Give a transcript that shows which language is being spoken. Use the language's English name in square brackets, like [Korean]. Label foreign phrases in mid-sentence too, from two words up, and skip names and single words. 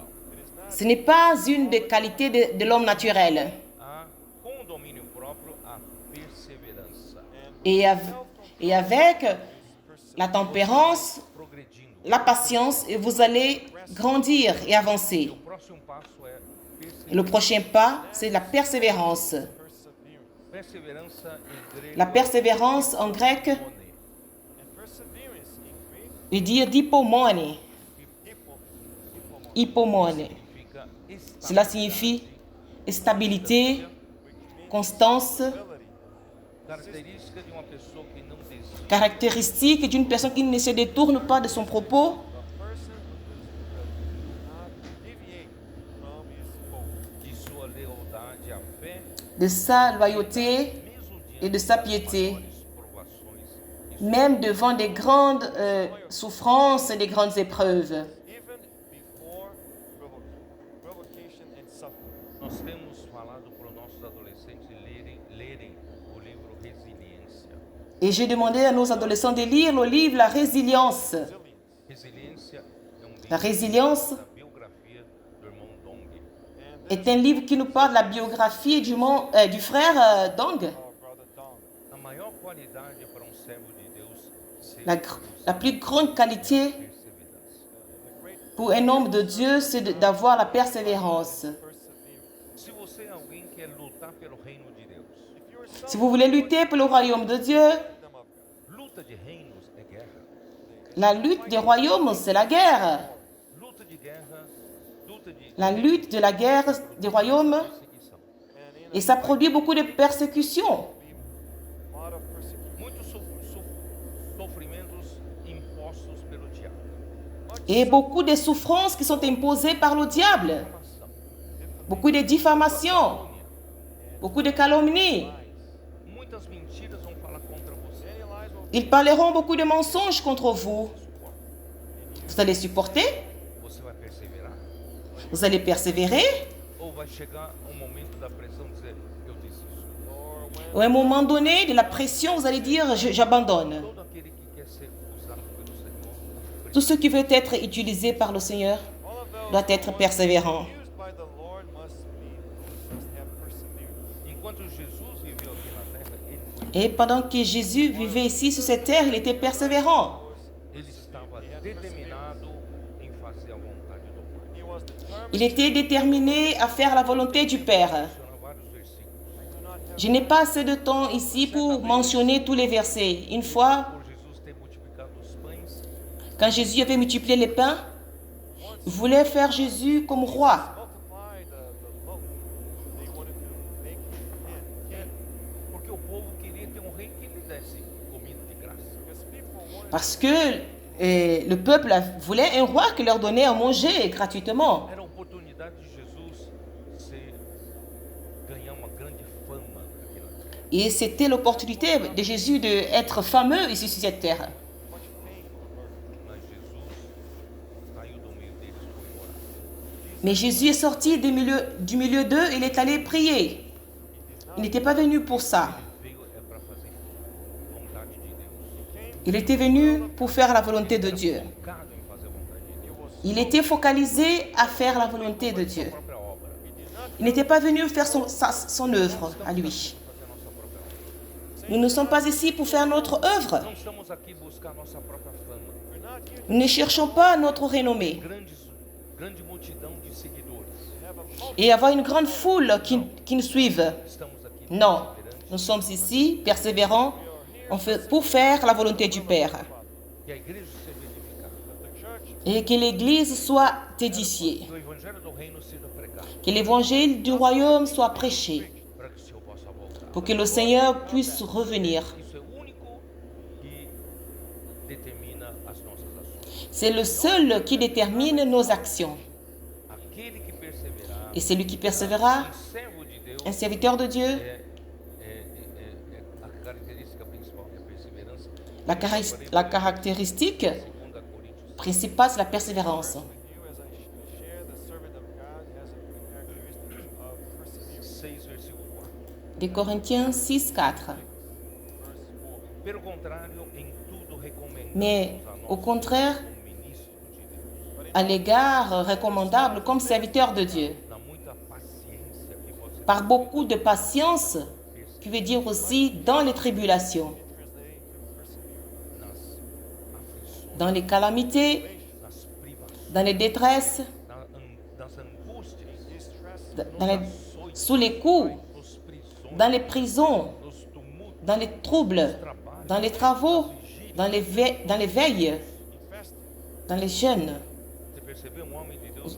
[English] It is not [French] Ce n'est pas une des qualités de l'homme naturel. [Portuguese] Com o domínio próprio, a perseverança, [French] Et avec la tempérance, [Portuguese] progredindo. [French] la patience, et vous allez grandir et avancer. [Portuguese] O próximo passo é [French] Et le prochain pas, c'est la persévérance. [English] perseverance. [Portuguese] perseverança em grego. [French] La persévérance en grec [English] One. And perseverance in Greek, [French] veut dire d'hypomone. hypomone, Hypomone. [Portuguese] Significa [French] Cela signifie stabilité, [English] which means constance, ability. [Portuguese] característica de uma pessoa que não desiste. [French] caractéristique d'une personne qui ne se détourne pas de son propos, [English] A person who does not deviate from his focus. [Portuguese] De sua lealdade à fé, [French] de sa loyauté [Portuguese] mesmo [French] et [Portuguese] diante [French] de sa [Portuguese] das [French] piété, [Portuguese] maiores provações. [French] même devant des grandes souffrances et des grandes épreuves. [English] Even before provocation and suffering. [Portuguese] Nós temos falado para os nossos adolescentes lerem o livro Resiliência. [French] Et j'ai demandé à nos adolescents de lire le livre La Résilience. [Portuguese] Resiliência é um livro [French] La Résilience [Portuguese] da biografia do irmão Dong. [English] And [French] est un livre qui nous parle de la biographie du frère Dong. [English] our brother Dong. [Portuguese] A maior qualidade para um servo de Deus ser [French] La plus grande qualité [Portuguese] perseverança. [English] The great [French] pour un homme de Dieu, c'est d'avoir la persévérance. [English] perseverance. [Portuguese] Se você é alguém que quer lutar pelo reino de Deus, [English] If you are [French] Si [English] someone [French] vous voulez lutter pour le royaume de Dieu, [English] kingdom of God, [Portuguese] luta de reinos é guerra. [French] la lutte des royaumes, c'est la guerre. [Portuguese] Luta de guerra, luta de [French] La lutte de la guerre des royaumes, [Portuguese] perseguição. [English] and in [French] et ça produit beaucoup de persécutions. [English] a lot of persecution. [Portuguese] Muitos sofrimentos impostos pelo diabo. [French] Et beaucoup de souffrances qui sont imposées par le diable. [Portuguese] Difamação, [French] Beaucoup de diffamations, beaucoup de calomnies. [Portuguese] muitas mentiras vão falar contra você. [English] Many lies will [French] Ils parleront beaucoup de mensonges contre vous. Vous allez supporter? [Portuguese] Você vai perseverar? [French] Vous allez persévérer? [Portuguese] Ou vai chegar um momento da pressão e dizer, eu desisto? [English] or when [French] Ou à un moment donné, de la pression, vous allez dire, j'abandonne. [Portuguese] Todo aquele que quer ser usado pelo Senhor [French] Tout ce qui veut être utilisé par le Seigneur [English] all of those [French] doit être persévérant. [English] used by the Lord must have perseverance. [Portuguese] enquanto Jesus viveu aqui na terra, ele foi [French] Et pendant que Jésus vivait ici sur cette terre, il était persévérant. [Portuguese] ele estava determinado em fazer a vontade do Pai. [English] He was determined. [French] Il était déterminé à faire la volonté du Père. [Portuguese] Mencionar vários versículos. [English] I do not have [French] Je n'ai pas assez de temps ici pour mentionner tous les versets. Une fois, [Portuguese] Por Jesus ter multiplicado os pães, [French] quand Jésus avait multiplié les pains, il voulait faire Jésus comme roi. [English] multiply the loaf. They wanted to make him king. [Portuguese] porque o povo queria ter um rei que lhe desse comida de graça. [English] Because people wanted [French] Parce que le peuple voulait un roi qui leur donnait à manger gratuitement. [Portuguese] Era a oportunidade de Jesus ganhar uma grande fama aqui na terra. [French] Et c'était l'opportunité de Jésus d'être fameux ici sur cette terre. [Portuguese] Mas Jesus saiu do meio deles e foi orar. [French] Mais Jésus est sorti du milieu d'eux, il est allé prier. Il n'était pas venu pour ça. [Portuguese] Ele veio para fazer vontade de Deus. [French] Il était venu pour faire la volonté de Dieu. [Portuguese] Focado em fazer a vontade de Deus. [French] Il était focalisé à faire la volonté de Dieu. [Portuguese] A própria obra. [French] Il n'était pas venu faire son œuvre à lui. [Portuguese] Fazer a nossa própria obra. [French] Nous ne sommes pas ici pour faire notre œuvre. [Portuguese] Não estamos aqui buscar nossa própria fama. [French] Nous ne cherchons pas notre renommée [Portuguese] Grande multidão de seguidores. [French] et avoir une grande foule qui nous suive. [Portuguese] Estamos aqui [French] Non, nous sommes ici persévérants pour faire la volonté du Père [Portuguese] que a igreja seja edificada. [French] et que l'Église soit édifiée, [Portuguese] Que o evangelho do reino seja pregado. [French] que l'Évangile du royaume soit prêché [Portuguese] Para que o Senhor possa voltar. [French] pour que le Seigneur puisse revenir. [Portuguese] Isso é o único que determina as nossas ações. [French] C'est le seul qui détermine nos actions. [Portuguese] Aquele que perseverar, [French] Et celui qui persévérera, [Portuguese] um servo de Deus, [French] un serviteur de Dieu, [Portuguese] a característica principal que é a perseverança. [French] la caractéristique [Portuguese] 2 Coríntios [French] principale, c'est la persévérance. [English] You, as I share, the servant of God has a characteristic of perseverance. 6, [Portuguese] versículo 4. [French] Des Corinthiens 6, 4. [English] Verse 4. [Portuguese] Pelo contrário, em tudo recomendamos [French] Mais [Portuguese] a nós [French] au contraire, [Portuguese] como ministros de Deus, [French] à l'égard recommandable comme serviteur de Dieu, [Portuguese] na muita paciência que você [French] par beaucoup de patience, qui veut dire aussi dans les tribulations, [English] translated to perseverance. [Portuguese] nas aflições, [French] dans les calamités, [Portuguese] nas privações, [French] dans les détresses, [Portuguese] nas angústias, [English] Distress, [French] dans les- sous les coups, [Portuguese] nos prisões, [French] dans les prisons, [Portuguese] nos tumultos, [French] dans les troubles, dans les travaux, dans les veilles, [English] infest, [French] dans les jeûnes. [Portuguese] Você percebeu um homem de Deus